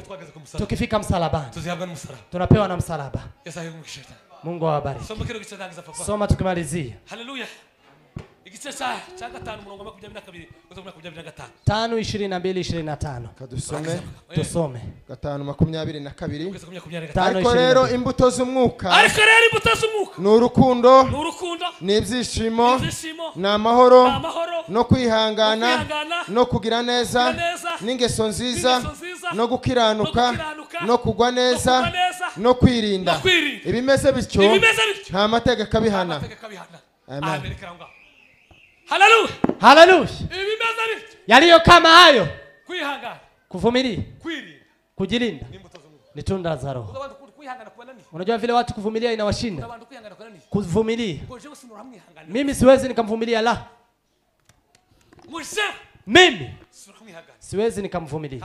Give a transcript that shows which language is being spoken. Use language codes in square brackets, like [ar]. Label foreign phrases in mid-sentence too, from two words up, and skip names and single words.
[sw] Tukifika msalabani. Tunapewa na msalaba. Mungu awabariki. Soma tukimalizia. Haleluya. [rw] Igice cha 5 murongo 22 kutoka 5:22-25. Tusome 5:22. Ariko rero imbuto z'umwuka ni urukundo, n'ibyishimo, n'amahoro, no kwihangana, no kugira neza, n'ingeso nziza, no gukiranuka, no kugwa neza, no kwirinda. Ibimeze bityo nta mategeko abihana. Amen. Haleluya. Haleluya. [sw] Yaliyo kama hayo, kwihangana, kuvumilia, kujilinda ni tunda za roho. Unajua vile watu kuvumilia inawashinda. Kuvumilia, mimi siwezi nikamvumilia la. Mimi siwezi nikamvumilia.